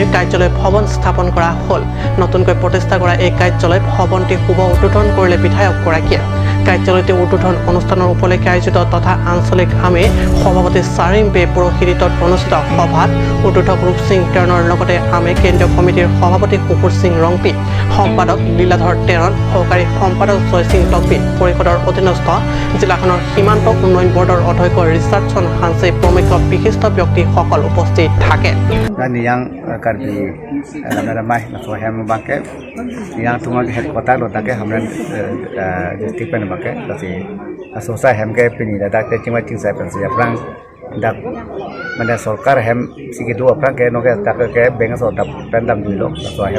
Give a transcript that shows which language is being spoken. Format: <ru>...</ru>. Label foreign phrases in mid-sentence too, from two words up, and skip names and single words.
<as>কাৰ্যালয় ভৱন স্থাপন কৰা হ'ল নতুনকৈ প্ৰতিষ্ঠা কৰা এই কাৰ্যালয় ভৱনটি শুভ উদ্বোধন কৰিলে বিধায়কগৰাকীয়ে কাৰ্যালয়টি উদ্বোধন অনুষ্ঠানৰ উপলক্ষে আয়োজিত তথা আঞ্চলিক আমে সভাপতি চাৰিম বে পুৰোহিতত অনুষ্ঠিত সভাত উদ্বোধক ৰূপ সিং তেৰণৰ লগতে আমে কেন্দ্ৰীয় কমিটিৰ সভাপতি কুকুৰ সিং ৰংপি সম্পাদক লীলাধৰ তেৰণ সহকাৰী সম্পাদক জয় সিং টকপি পৰিষদৰ অধীনস্থ জিলাখনৰ সীমান্ত উন্নয়ন বৰ্ডৰ অধ্যক্ষ ৰিচাৰ্ডছন হানছে প্ৰমুখ বিশিষ্ট ব্যক্তিসকল উপস্থিত থাকে</as> <mjw>yang karbi ramai so hem bangke yang tuma headquarter lo take hamran district pen bangke lati asosa hem ke pini da ke chima ting sa pen ya prang dak mane sarkar hem sigi do prang ke no ke tak ke beng so dap pen dam du lo so hem</mjw>